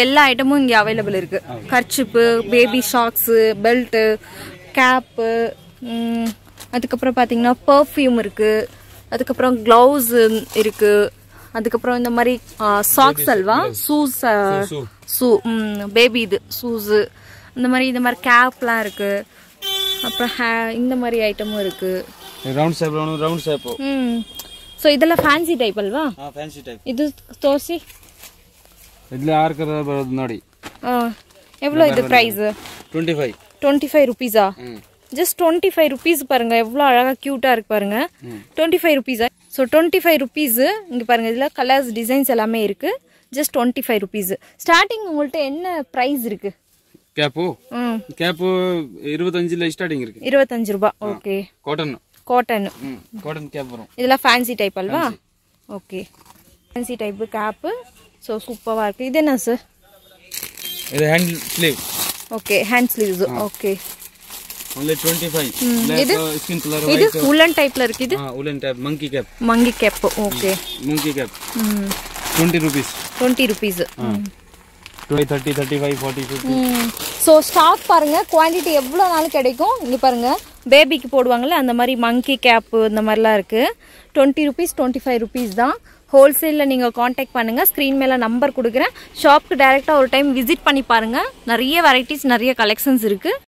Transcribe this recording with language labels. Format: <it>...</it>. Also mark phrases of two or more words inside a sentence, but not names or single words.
<ta>எல்லா ஐட்டமும் இங்க அவேலபிள் இருக்கு</ta> <en>kerchief baby socks belt cap</en> <ta>அதுக்கு அப்புறம் பாத்தீங்கன்னா பெர்ஃப்யூம் இருக்கு அதுக்கு அப்புறம் க்ளவுஸ் இருக்கு அதுக்கு அப்புறம் இந்த மாதிரி சாக்ஸ் அல்வா</ta> <en>shoes baby</en> <ta>இது ஷூஸ் இந்த மாதிரி கேப்லாம் இருக்கு அப்புறம் இந்த மாதிரி ஐட்டமும் இருக்கு</ta> <en>round shape</en> <ta>சோ இதெல்லாம்</ta> <en>fancy type</en> <ta>ಅಲ್ವಾ</ta> <en>fancy type</en> <kn>ಇದು ತೋರಿಸಿ ಇದೆಲ್ಲ 6 ಕಲರ್ ಬರೋದು ನೋಡಿ</kn> <ta>எவ்வளவு இது பிரைஸ் 25</ta> <en>25 rupees just 25 rupees</en> <ta>பாருங்க எவ்வளவு அழகா கியூட்டா இருக்கு பாருங்க</ta> <en>25 rupees so 25 rupees</en> <ta>இங்க பாருங்க இதுல</ta> <en>colors designs</en> <ta>எல்லாமே இருக்கு</ta> <en>just 25 rupees</en> <ta>ஸ்டார்டிங் உங்கள்ட்ட என்ன பிரைஸ் இருக்கு கேப் 25 ல ஸ்டார்டிங் இருக்கு 25 ரூபாய் ஓகே காட்டன் கேப் வரும் இதெல்லாம்</ta> <en>fancy type</en> <ta>அல்வா ஓகே</ta> <en>fancy type cap</en> <ta>சோ சூப்பரா இருக்கு இது என்ன சார்</ta> <en>இது hand sleeve okay hand sleeves okay only 25</en> <ta>இது</ta> <en>skin color</en> <ta>இது</ta> <en>woolen type</en> <ta>ல இருக்கு இது</ta> <en>woolen type monkey cap ஓகே monkey cap 20 rupees 30 35 40 50</en> <ta>சோ ஸ்டாக் பாருங்க குவாண்டிட்டி எவ்வளவு நாள் கிடைக்கும் இங்க பாருங்க பேபிக்கு போடுவாங்கல அந்த மாதிரி</ta> <en>monkey cap</en> <ta>இந்த மாதிரிலாம் இருக்கு</ta> <en>20 rupees 25 rupees</en> <ta>தான் ஹோல்சேல்ல நீங்க कांटेक्ट பண்ணுங்க ஸ்கிரீன் மேல நம்பர் கொடுக்கிறேன் ஷாப்க்கு டைரக்டா ஒரு</ta> <en>time visit</en> <ta>பண்ணி பாருங்க நிறைய வெரைட்டிஸ் நிறைய கலெக்ஷன்ஸ் இருக்கு</ta>